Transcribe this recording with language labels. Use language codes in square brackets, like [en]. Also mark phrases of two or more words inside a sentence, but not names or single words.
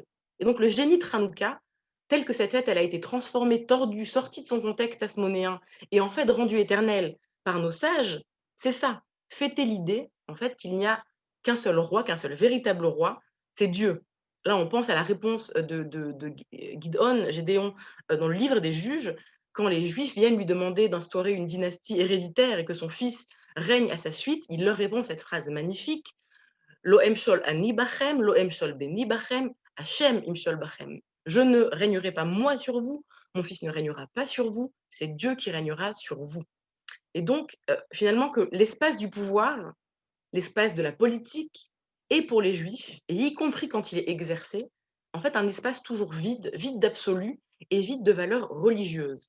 [fr] Et donc le génie de Hanouka, tel que cette fête elle a été transformée, tordue, sortie de son contexte asmonéen et en fait rendue éternelle par nos sages, c'est ça, fêter l'idée en fait qu'il n'y a qu'un seul roi, qu'un seul véritable roi, c'est Dieu. Là, on pense à la réponse de Gédéon, dans le livre des Juges, quand les Juifs viennent lui demander d'instaurer une dynastie héréditaire et que son fils règne à sa suite, il leur répond cette phrase magnifique: [he] לא אמשל אני בכם, לא ימשל בני בכם, השם ימשל בכם. [fr] Je ne régnerai pas moi sur vous, mon fils ne régnera pas sur vous, c'est Dieu qui régnera sur vous. Et donc, finalement, que l'espace du pouvoir, l'espace de la politique, est pour les Juifs, et y compris quand il est exercé, en fait, un espace toujours vide, vide d'absolu et vide de valeur religieuse.